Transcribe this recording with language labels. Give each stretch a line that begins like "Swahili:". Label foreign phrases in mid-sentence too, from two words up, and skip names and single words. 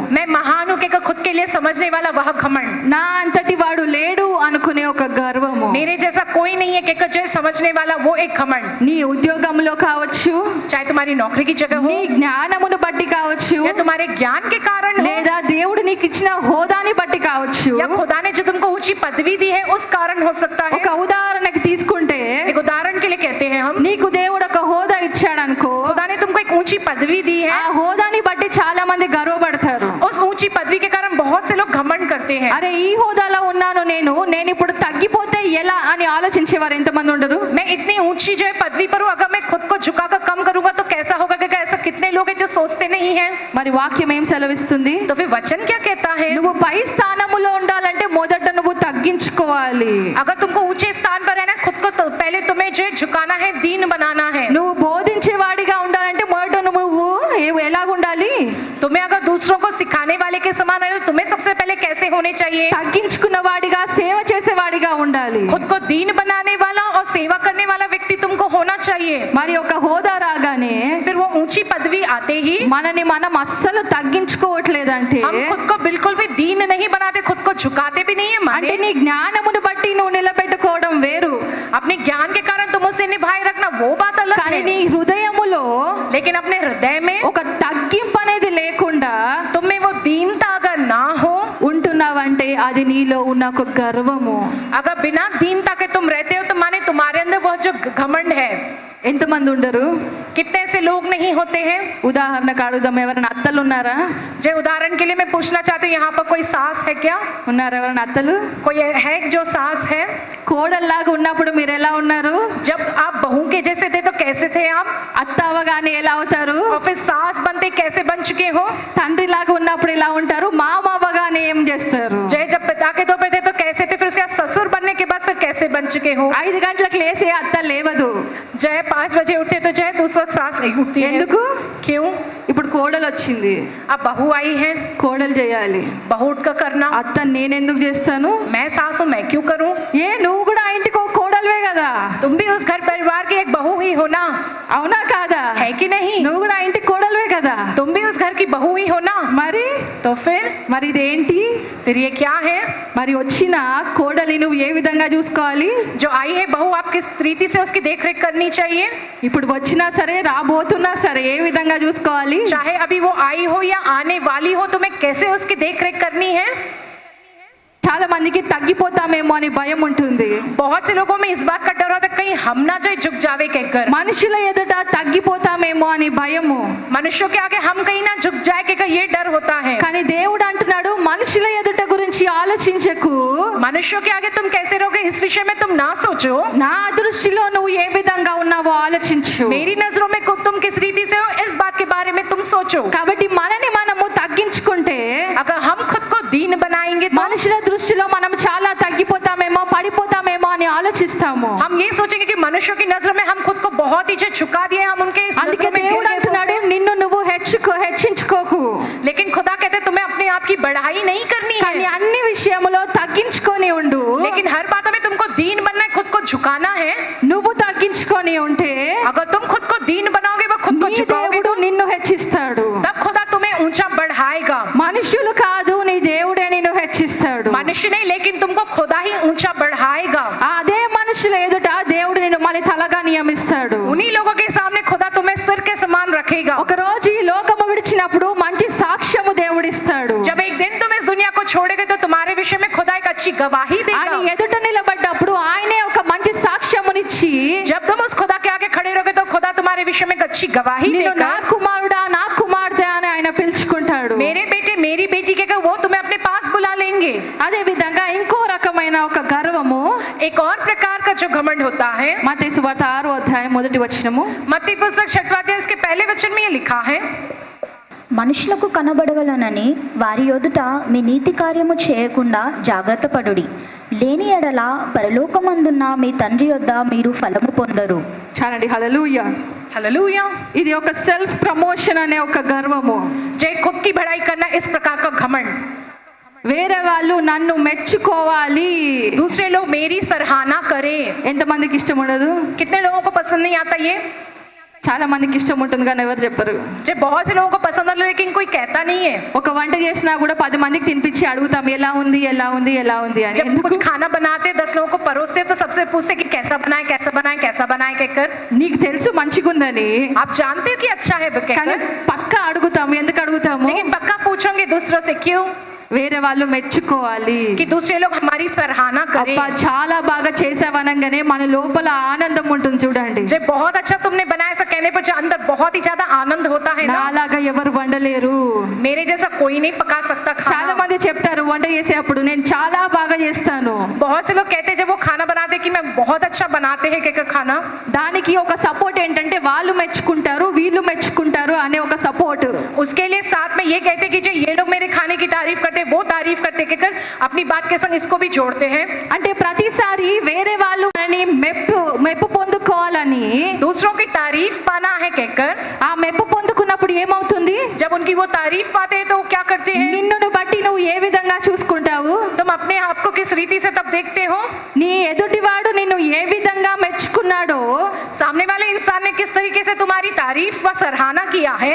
Hindi: मैं महान हूं कहकर खुद के लिए समझने वाला वह घमंड,
Telugu: నా అంతటి వాడు లేడు అనుకునే ఒక గర్వము,
Hindi: मेरे जैसा कोई नहीं है कहकर जो समझने वाला वो एक घमंड.
Telugu: నీ ఉద్యోగంలో కావచ్చు,
Hindi: चाहे तुम्हारी नौकरी की जगह हो
Telugu: నీ జ్ఞానమును బట్టి కావచ్చు,
Hindi: या तुम्हारे ज्ञान के कारण हो,
Telugu: లేదా దేవుడు నీకు ఇచ్చిన హోదాని బట్టి కావచ్చు.
Hindi: या खुदा ने जो तुमको ऊंची पदवी दी है उस कारण हो सकता है.
Telugu: ఒక ఉదాహరణకి తీసుకుంటే
Hindi: एक उदाहरण के लिए कहते हैं हम,
Telugu: నీకు దేవుడు ఒక హోదా ఇచ్చాడు అనుకో,
Hindi: खुदा ने तुमको एक ऊंची पदवी दी
Telugu: ఆ
Hindi: है,
Telugu: హోదాని బట్టి చాలా మంది గర్వపడతారు.
Hindi: उस ऊंची पदवी के कारण बहुत से लोग घमंड करते हैं.
Telugu: అరే ఈ హోదాలో ఉన్నాను నేను ఇప్పుడు తగ్గిపోతే ఎలా అని ఆలోచించేవారు ఎంతమంది ఉండరు?
Hindi: मैं इतनी ऊंची जो है पदवी पर हूँ, अगर मैं खुद को झुकाकर कम करूंगा तो कैसा होगा, क्या ऐसा कितने लोग हैं जो सोचते नहीं हैं.
Telugu: మరి వాక్యం ఏం సెలవిస్తుంది?
Hindi: तो फिर वचन क्या कहता है,
Telugu: నువ్వు పై స్థానములో ఉండాలంటే మొదట నువ్వు తగ్గించుకోవాలి.
Hindi: अगर तुमको ऊंचे स्थान पर रहना है खुद को तो पहले तुम्हें जो है झुकाना है, दीन बनाना है.
Telugu: నువ్వు బోధించేవాడిగా ఉండాలంటే మొదట నువ్వు ఎలాగుండాలి?
Hindi: तुम्हें अगर दूसरों को सिखाने वाले के समान है तो तुम्हें सबसे पहले कैसे होने चाहिए,
Telugu: తగ్గించుకున్నవాడిగా సేవ చేసేవాడిగా ఉండాలి.
Hindi: खुद को दीन बनाने वाला और सेवा करने वाला व्यक्ति तुमको होना चाहिए.
Telugu: మరి ఒక హోదా రాగానే
Hindi: फिर वो ऊंची पदवी आते ही
Telugu: మనని మనం అస్సలు తగ్గించుకోవట్లేదంటే
Hindi: हम खुद को बिल्कुल भी दीन नहीं बनाते, खुद को झुकाते भी नहीं है.
Telugu: అంటే
Hindi: माने
Telugu: నీ జ్ఞానమును బట్టి నువ్వు నిలబెట్టుకోవడం వేరు,
Hindi: अपने ज्ञान के कारण तुम उसे निभाए रखना वो बात अलग
Telugu: కానీ
Hindi: है.
Telugu: నీ హృదయములో
Hindi: लेकिन अपने हृदय में
Telugu: ఒక తగ్గింపు అనేది లేకుండా
Hindi: तुम में वो दीनता अगर ना हो,
Telugu: ఉంటున్నావంటే అది నీలో ఉన్న ఒక గర్వము.
Hindi: अगर बिना दीनता के तुम रहते हो तो माने तुम्हारे अंदर वह जो घमंड है.
Telugu: ఎంతమంది ఉండరు?
Hindi: कितने से लोग नहीं होते हैं.
Telugu: ఉదాహరణకు అడుగుదాం, ఎవరైనా అత్తలు ఉన్నారా?
Hindi: जो उदाहरण के लिए मैं पूछना चाहती हूँ, यहाँ पर कोई सास है क्या,
Telugu: ఉన్నారు ఎవరైనా అత్తలు?
Hindi: कोई है जो सास है.
Telugu: కోడల్లాగా ఉన్నప్పుడు మీరు ఎలా ఉన్నారు?
Hindi: जब आप बहू के जैसे थे तो कैसे थे आप,
Telugu: అత్త అవగానే ఎలా అవుతారు?
Hindi: और फिर सास बनते कैसे बन चुके हो.
Telugu: తండ్రిలాగా ఉన్నప్పుడు ఎలా ఉంటారు? మామ అవగానే ఏం చేస్తారు?
Hindi: जय जब पिता के तौर पर थे तो कैसे थे, फिर उसके बाद ससुर बनने के बाद फिर कैसे बन चुके हो.
Telugu: 5 గంటలకు లేసే అత్త లేవదు.
Hindi: जय 5 बजे उठते तो जय तो उस वक्त सास नहीं उठती है.
Telugu: ఎందుకు?
Hindi: क्यों?
Telugu: ఇప్పుడు కోడలు వచ్చింది,
Hindi: अब बहू आई है,
Telugu: కోడలు చేయాలి.
Hindi: बहू उठकर करना,
Telugu: అత్త నేను ఎందుకు చేస్తాను?
Hindi: मैं सास हूं, मैं क्यों करूं?
Telugu: ఏ నువ్వు కూడా ఆ ఇంటికి ఒక కోడలువే కదా,
Hindi: तुम भी उस घर परिवार की एक बहू ही हो ना,
Telugu: అవునా కాదా?
Hindi: है कि नहीं?
Telugu: నువ్వు కూడా ఆ ఇంటికి కోడలువే కదా.
Hindi: तुम भी उस घर की बहू ही हो ना,
Telugu: మరి
Hindi: तो
Telugu: మరి ఇదేంటి?
Hindi: फिर ये क्या है?
Telugu: మరి వచ్చిన కోడలి నువ్వు ఏ విధంగా చూసుకోవాలి?
Hindi: जो आई है बहू, आप किस रीति से उसकी देख रेख करनी चाहिए?
Telugu: ఇప్పుడు వచ్చినా సరే రాబోతున్నా సరే ఏ విధంగా చూసుకోవాలి?
Hindi: चाहे अभी वो आई हो या आने वाली हो, तुम्हें कैसे उसकी देख रेख करनी है?
Telugu: చాలా మందికి తగ్గిపోతామేమో అని భయం ఉంటుంది.
Hindi: बहुत से लोगों में इस बात का डर होता है कहीं हम ना जो झुक जावे कहकर,
Telugu: మనుషుల ఎదుట తగ్గిపోతామేమో అని భయము.
Hindi: मनुष्यों के आगे हम कहीं ना झुक जाए कहकर ये डर होता है.
Telugu: కానీ దేవుడు అంటున్నాడు మనుషుల ఎదుట గురించి ఆలోచించకు,
Hindi: मनुष्यों के आगे तुम कैसे रहोगे इस विषय में तुम ना सोचो,
Telugu: నా దృష్టిలో నువ్వు ఏ విధంగా ఉన్నావో ఆలోచించు.
Hindi: मेरी नजरों में तुम किस रीति से हो इस बात के बारे में तुम सोचो.
Telugu: కాబట్టి మనని మనము తగ్గించుకుంటే
Hindi: अगर हम खुद को दीन बनाएंगे तो
Telugu: మనుషుల దృష్టిలో మనం చాలా తగ్గిపోతామేమో పడిపోతామేమో అని ఆలోచిస్తాము.
Hindi: हम ये सोचेंगे कि मनुष्यों की नजरों में हम खुद को बहुत ही जो झुका दिए, हम उनके
Telugu: అందుకే
Hindi: नजरों में गिर
Telugu: దేవుడు
Hindi: गए
Telugu: అంటున్నాడు
Hindi: सोचते हैं.
Telugu: నిన్ను నువ్వు హెచ్చించుకోకు,
Hindi: लेकिन खुदा कहते हैं तुम्हें अपने आप की बढ़ाई नहीं करनी
Telugu: కానీ
Hindi: है,
Telugu: అన్ని విషయములో తగ్గించుకొని ఉండు.
Hindi: लेकिन हर बातों में तुमको दीन बनना है, खुद को झुकाना है.
Telugu: నువ్వు తగ్గించుకొని ఉంటే
Hindi: अगर तुम खुद को दीन बनाओगे, वो खुद को
Telugu: నీ
Hindi: झुकाओगे,
Telugu: దేవుడు నిన్ను హెచ్చిస్తాడు.
Hindi: तब खुदा तुम्हें ऊंचा बढ़ाएगा.
Telugu: మనుషులు కాదు, నీ దేవుడే నిన్ను హెచ్చిస్తాడు.
Hindi: मनुष्य नहीं, लेकिन तुमको खुदा ही ऊंचा बढ़ाएगा.
Telugu: అదే మనుషుల ఎదుట దేవుడు నిన్ను మళ్ళీ తలగా నియమిస్తాడు.
Hindi: उन्हीं लोगों के सामने खुदा तुम्हें सिर के समान रखेगा.
Telugu: ఒక రోజు ఈ లోకము విడిచినప్పుడు మంచి సాక్ష్యము దేవుడిస్తాడు.
Hindi: जब एक दिन तुम इस दुनिया को छोड़ोगे तो तुम्हारे विषय में खुदा एक अच्छी गवाही
Telugu: ఆయన
Hindi: देगा.
Telugu: ఎదుట నిలబడ్డప్పుడు ఆయనే ఒక మంచి సాక్ష్యమునిచ్చి
Hindi: जब तुम उस खुदा के आगे खड़े रहोगे तो खुदा तुम्हारे विषय में एक अच्छी गवाही
Telugu: నిన్ను
Hindi: देगा.
Telugu: నా కుమారుడా నా కుమార్తె అని ఆయన పిలుచుకుంటాడు.
Hindi: मेरे बेटे मेरी बेटी के वो तुम्हें अपने पास बुला लेंगे.
Telugu: అదే విధంగా ఇంకో రకమైన ఒక గర్వము
Hindi: एक और प्रकार का जो घमंड होता है,
Telugu: మత్తయి సువార్త 6వ అధ్యాయం మొదటి వచనము,
Hindi: मत्ती पुस्तक 6वां अध्याय इसके पहले वचन में ये लिखा है,
Telugu: మనుషులకు కనబడవలనని వారి ఎదుట మీ నీతి కార్యము చేయకుండా జాగ్రత్త పడుడి, లేని ఎడల పరలోకమందున్న మీ తండ్రి యొద్ద మీరు ఫలము పొందరు. చాలండి. హల్లెలూయా.
Hindi: हालेलुया.
Telugu: ఇది ఒక
English: self promotion
Telugu: అనే ఒక గర్వము.
Hindi: जय खुद की बढ़ाई करना, इस प्रकार का घमंड.
Telugu: వేరే వాళ్ళు నన్ను మెచ్చుకోవాలి.
Hindi: दूसरे लोग मेरी सराहना करें.
Telugu: ఎంతమందికి ఇష్టం ఉండదు?
Hindi: कितने लोगों को पसंद नहीं आता ये?
Telugu: చాలా మందికి ఇష్టం ఉంటుంది కానీ ఎవరు చెప్పరు.
Hindi: जब बहुत से लोगों को पसंद आता लेकिन कोई कहता नहीं है.
Telugu: ఒక వంట చేసినా కూడా 10 మందికి తినిపించి అడుగుతాం ఎలా ఉంది ఎలా ఉంది ఎలా ఉంది అని.
Hindi: जब कुछ खाना बनाते 10 लोगों को परोसते तो सबसे पूछते कि कैसा बनाए कैसा बनाए कैसा बनाए कहकर.
Telugu: నీకు తెలుసు మంచిగుందని,
Hindi: आप जानते हो कि अच्छा है
Telugu: కానీ
Hindi: कहकर,
Telugu: పక్కా అడుగుతాము. ఎందుకు అడుగుతాము?
Hindi: लेकिन पक्का पूछोगे दूसरों से क्यों?
Telugu: వేరే వాళ్ళు మెచ్చుకోవాలి.
Hindi: कि दूसरे लोग हमारी सराहना करें.
Telugu: అబ్బా చాలా బాగా చేసావనగానే మన లోపల ఆనందం ఉంటుంది చూడండి.
Hindi: जब बहुत अच्छा तुमने बनाया ऐसा कहने पर जो अंदर बहुत ही ज्यादा आनंद होता है ना,
Telugu: నాలాగా ఎవరు వండలేరు.
Hindi: मेरे जैसा कोई नहीं पका सकता
Telugu: చాలా
Hindi: खाना.
Telugu: మంది చెప్తారు వంట చేసేటప్పుడు నేను చాలా బాగా చేస్తాను.
Hindi: बहुत से लोग कहते हैं जब वो खाना बनाते हैं कि मैं बहुत अच्छा बनाते हैं कहकर खाना.
Telugu: దానికి ఒక సపోర్ట్ ఏంటంటే వాళ్ళు మెచ్చుకుంటారు వీళ్ళు మెచ్చుకుంటారు అనే ఒక సపోర్ట్.
Hindi: उसके लिए साथ में ये कहते हैं कि जो ये लोग मेरे खाने की तारीफ करते हैं वो तारीफ करते कहकर अपनी बात के संग इसको भी जोड़ते हैं.
Telugu: అంటే ప్రతిసారి వేరే వాళ్ళు మనని మెప్పు పొందుకోవాలని,
Hindi: दूसरों की तारीफ पाना है कहकर,
Telugu: ఆ మెప్పు పొందుకున్నప్పుడు ఏమవుతుంది?
Hindi: जब उनकी वो तारीफ पाते हैं तो वो क्या करते हैं?
Telugu: నిన్ను బట్టి నువ్వు ఏ విధంగా చూసుకుంటావు?
Hindi: तुम अपने आप को किस रीति से तब देखते हो?
Telugu: నీ ఎదుటివాడు నిన్ను ఏ విధంగా మెచ్చుకున్నాడో
Hindi: सामने वाले इंसान ने किस तरीके से तुम्हारी तारीफ व सराहना किया है.